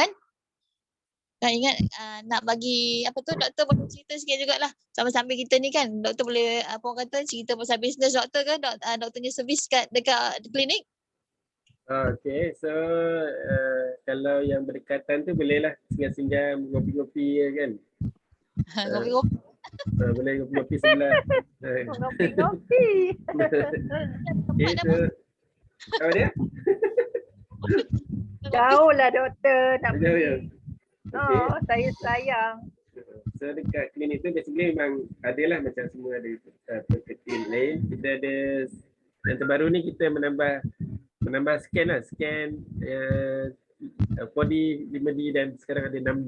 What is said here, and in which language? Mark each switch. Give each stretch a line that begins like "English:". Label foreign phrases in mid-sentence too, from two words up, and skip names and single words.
Malay: Dan ingat nak bagi doktor boleh cerita sikit jugalah. Sambil-sambil kita ni kan, doktor boleh cerita pasal bisnes doktor ke, doktornya servis dekat klinik?
English: Okay, so
Malay: kalau yang berdekatan tu bolehlah singgah-singgah ngopi-ngopi kan. Ngopi-ngopi. Boleh ngopi-ngopi sebelah. Ngopi-ngopi.
English: Okay, so
Malay: apa dia? Jauh lah doktor nak Jauh ya? Okay. Saya sayang. So dekat klinik tu basically memang adalah macam semua ada pekerjaan lain. Kita ada yang terbaru ni kita menambah scan 4D, 5D dan sekarang ada 6D.